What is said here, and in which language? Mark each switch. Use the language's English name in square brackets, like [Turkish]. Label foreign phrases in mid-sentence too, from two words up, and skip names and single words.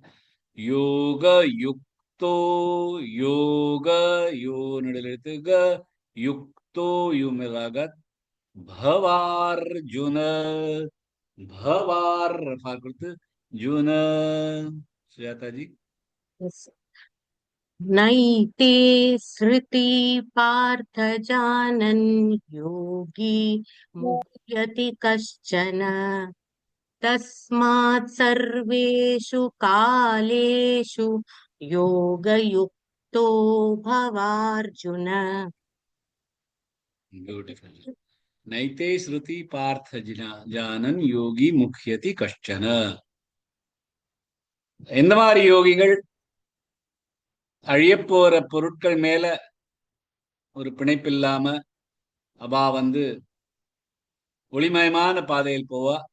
[Sanskrit] योग युक्तो, [Tamil] யோக யோ நடுவில் எழுத்து க, யுக்தோ யு மிலாக, பவார்ஜுன, பவார் ரஃபா கொடுத்து ஜுன. சுஜாதா ஜி. [Sanskrit] नैते श्रुति पार्थ जानन् योगी मुह्यति कश्चन तस्मात् सर्वेषु कालेषु योगयुक्तो भवार्जुन. [English] Beautiful. [Sanskrit] नैते श्रुति पार्थ जानन् योगी मुह्यति कश्चन. [Tamil] எந்த மாதிரி யோகிகள்? அழியப்போற பொருட்கள் மேல ஒரு பிணைப்பில்லாம அவா ஒளிமயமான பாதையில் போவா.